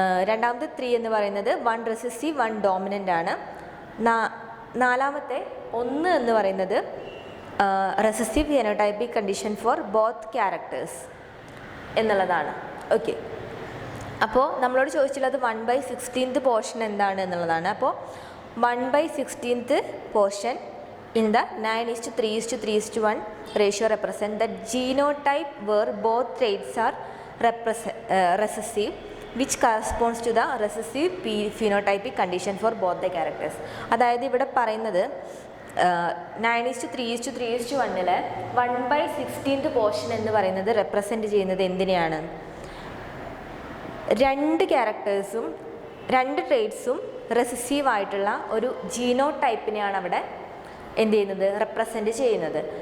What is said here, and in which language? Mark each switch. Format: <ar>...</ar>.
<ml>രണ്ടാമത്തെ 3 എന്ന് പറയുന്നത് 1 റെസസീവ് 1 ഡോമിനൻ്റ് ആണ്. നാലാമത്തെ 1 എന്ന് പറയുന്നത്</ml> <en>recessive phenotypic condition for both characters</en> <ml>എന്നുള്ളതാണ്. ഓക്കെ, അപ്പോൾ നമ്മളോട് ചോദിച്ചിട്ടുള്ളത് 1/16th പോർഷൻ എന്താണ് എന്നുള്ളതാണ്.</ml> <en>അപ്പോൾ 1/16th portion in the 9:3:1 ratio represent the genotype where both traits are recessive, which corresponds to the recessive phenotypic condition for both the characters.</en> <ml>അതായത് ഇവിടെ പറയുന്നത് 9:3:1 1/16th പോർഷൻ എന്ന് പറയുന്നത് റെപ്രസെൻറ്റ് ചെയ്യുന്നത് എന്തിനെയാണ്, 2 ക്യാരക്ടേഴ്സും 2 ട്രേറ്റ്സും റെസസീവ് ആയിട്ടുള്ള ഒരു ജീനോ ടൈപ്പിനെയാണ് അവിടെ എന്ത് ചെയ്യുന്നത്, റെപ്രസെൻറ്റ് ചെയ്യുന്നത്.</ml>